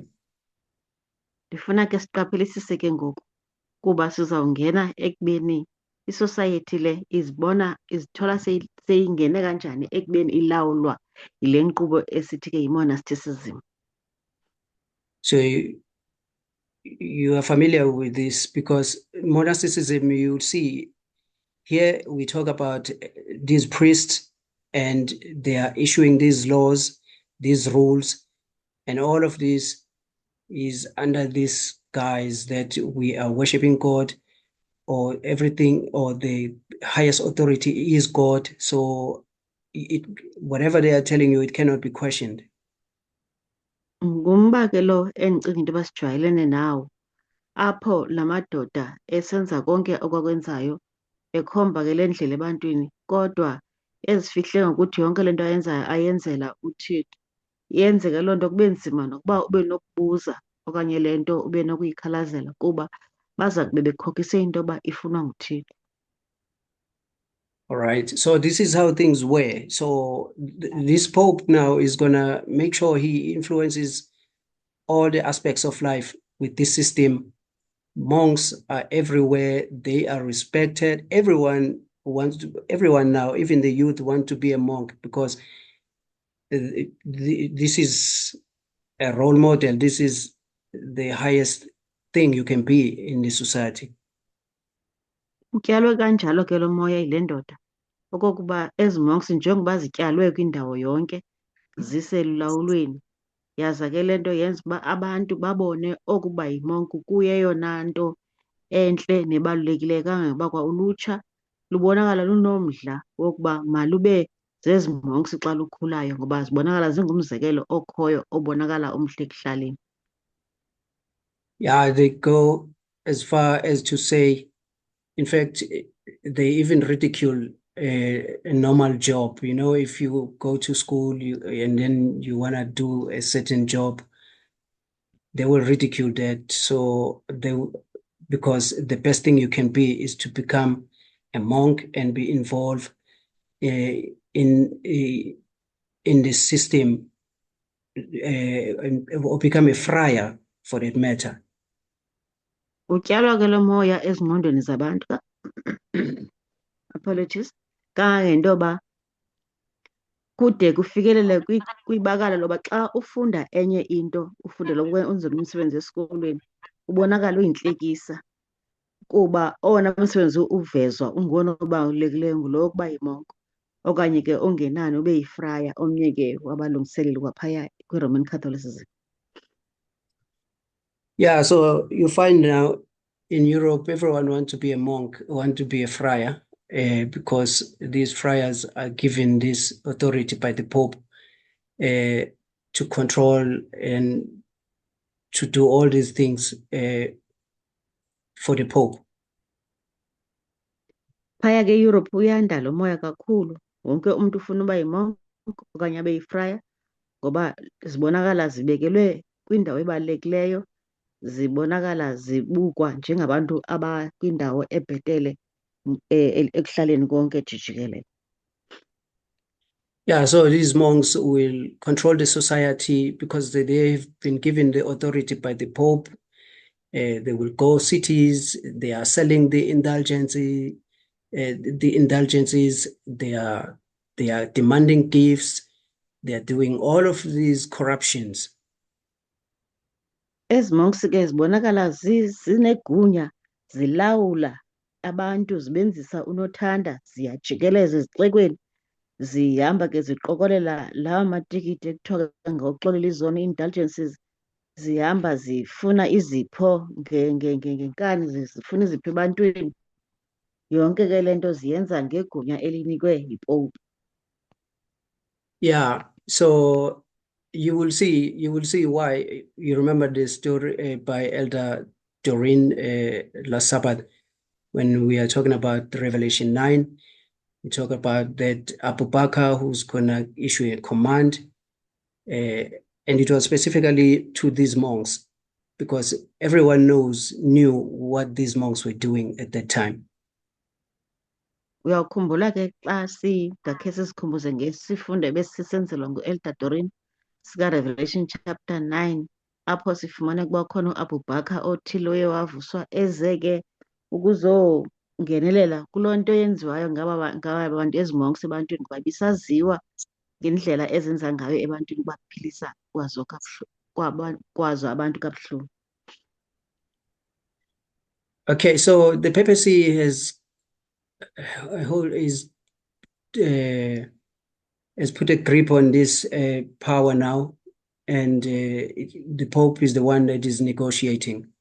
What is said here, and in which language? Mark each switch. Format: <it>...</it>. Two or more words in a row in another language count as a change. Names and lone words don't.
<xh>Ndifuna ke siqaphelisise ke ngoku kuba sizawungena ekubeni isosayeti le izithola seyingene kanjani ekubeni ilawulwa yile nkqubo esithi ke yi-monasticism.</xh> <en>So you are familiar with this because monasticism, you see here we talk about these priests and they are issuing these laws, these rules, and all of this is under this guise that we are worshiping God, or everything, or the highest authority is God. So whatever they are telling you, it cannot be questioned.</en> <xh>Ngumba ke lo endicinga into yoba sijwayelene nawo, apho la madoda esenza konke okwakwenzayo ekhomba ke le ndlela ebantwini, kodwa ezifihle ngokuthi yonke le nto ayenzayo ayenzela uThixo. Yenzeka loo nto kube nzima nokuba ube nokubuza okanye le nto ube nokuyikhalazela kuba baza kube bekhokise into yoba ifunwa nguThixo.</xh> <en>All right. So this is how things were. So this Pope now is going to make sure he influences all the aspects of life with this system. Monks are everywhere. They are respected. Everyone now, even the youth, want to be a monk because this is a role model. This is the highest thing you can be in the society.</en> <xh>Utyalwe kanjalo ke lo moya yile ndoda okokuba ezi monks njengoba zityalwe kwindawo yonke ziselulawulweni, yaza ke le nto yenza uba abantu babone okuba yimonk kuyeyona nto entle nebalulekileyo kangangoba kwa ulutsha lubonakala lunomdla wokuba malube zezi monks xa lukhulayo ngoba zibonakala zingumzekelo okhoyo obonakala omhle ekuhlaleni.</xh> <en>Yeah, they go as far as to say, in fact, they even ridicule a normal job. You know, if you go to school and then you want to do a certain job, they will ridicule that. So because the best thing you can be is to become a monk and be involved in the system, or become a friar for that matter.</en> <xh>Utyalwa ke lo moya ezingqondweni zabantu apologies, kangangento yoba kude kufikelele kwibakala loba xa ufunda enye into, ufundela ukwenza umsebenzi esikolweni, ubonakala uyintlekisa kuba owona msebenzi uvezwa ungowona obalulekileyo ngulo wokuba yimonk, okanye ke ongenani ube yifraya, omnye ke wabalungiseleli kwaphaya kwi-Roman Catholicism.</xh> <en>Yeah, so you find now in Europe, everyone wants to be a monk, want to be a friar, because these friars are given this authority by the Pope to control and to do all these things for the Pope.</en> <xh>Phaya ke Europe uyanda lo moya kakhulu, wonke umntu ufuna uba yimonk okanye abe yifraya ngoba zibonakala zibekelwe kwindawo ebalulekileyo, zibonakala zibukwa njengabantu abakwindawo ebhetele ekuhlaleni konke jikelele.</xh> <en>Yeah, so these monks will control the society because they've been given the authority by the Pope. They will go cities, they are selling the indulgences, they are demanding gifts, they are doing all of these corruptions.</en> <xh>Ezi monks ke zibonakala zinegunya, zilawula abantu, zibenzisa unothanda, ziyajikeleza ezixekweni, zihamba ke ziqokolela lawa matikiti ekuthiwa ngokuxolela izona ii-indulgences, zihamba zifuna izipho ngenkani, zifuna izipho ebantwini. Yonke ke le nto ziyenza ngegunya elinikwe yiPope.</xh> <en>Yeah, so you will see why. You remember the story by Elder Doreen last Sabbath when we are talking about Revelation 9. We talk about that Abu Bakr who's gonna issue a command, and it was specifically to these monks because everyone knew what these monks were doing at that time.</en> <xh>Uyawukhumbula ke xa singakhe sizikhumbuze ngesifundo ebesisenzelwa ngu-Elder Doreen sika-Revelation chapter 9, apho sifumana ukuba khona u-Abu Bakr othile oye wavuswa eze ke ukuzongenelela kuloo nto yenziwayo ngaba bantu ezi monks ebantwini, kuba bisaziwa ngendlela ezenza ngayo ebantwini ukubaphilisa kwazo abantu kabuhlungu.</xh> <en>Okay, so the papacy has put a grip on this power now, and the Pope is the one that is negotiating.</en>